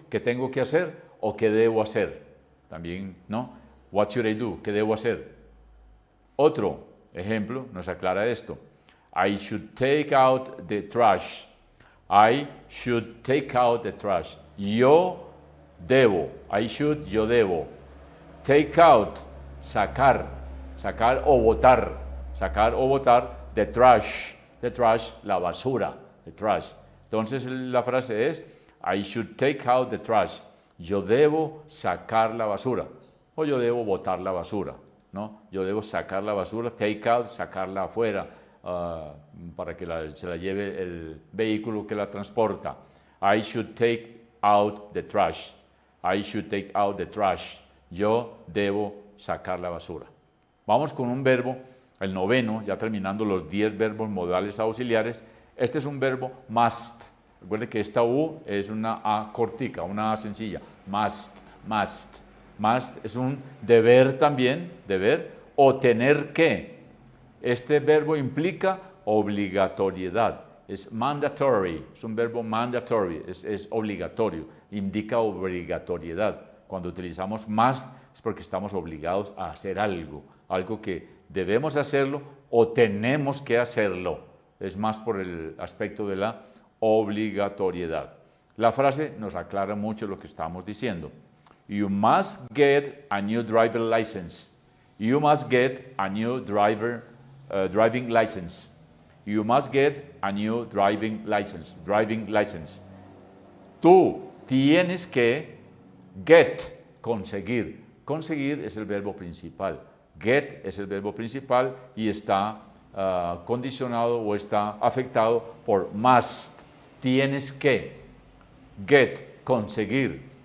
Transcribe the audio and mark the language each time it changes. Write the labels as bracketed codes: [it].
[es] ¿Qué tengo que hacer o qué debo hacer? También, ¿no? [en] What should I do? [es] ¿Qué debo hacer? Otro ejemplo nos aclara esto. [en] I should take out the trash. I should take out the trash. [es] Yo debo. [en] I should, [es] yo debo. Take out, sacar o botar. Sacar o botar [en] the trash. The trash, [es] la basura. [en] The trash. [es] Entonces la frase es, [en] I should take out the trash. [es] Yo debo sacar la basura. O yo debo botar la basura, ¿no? Yo debo sacar la basura, take out, sacarla afuera, para que se la lleve el vehículo que la transporta. [en] I should take out the trash. I should take out the trash. [es] Yo debo sacar la basura. Vamos con un verbo, el noveno, ya terminando los 10 verbos modales auxiliares. Este es un verbo must. Recuerde que esta U es una A cortica, una A sencilla. Must, must. Must es un deber también, deber o tener que. Este verbo implica obligatoriedad. Es mandatory, es un verbo mandatory, es obligatorio, indica obligatoriedad. Cuando utilizamos must es porque estamos obligados a hacer algo, algo que debemos hacerlo o tenemos que hacerlo. Es más por el aspecto de la obligatoriedad. La frase nos aclara mucho lo que estamos diciendo. [en] You must get a new driver license. You must get a new driving license. You must get a new driving license. Driving license. [es] Tú tienes que get, conseguir. Conseguir es el verbo principal. Get es el verbo principal y está condicionado o está afectado por must. Tienes que get, conseguir.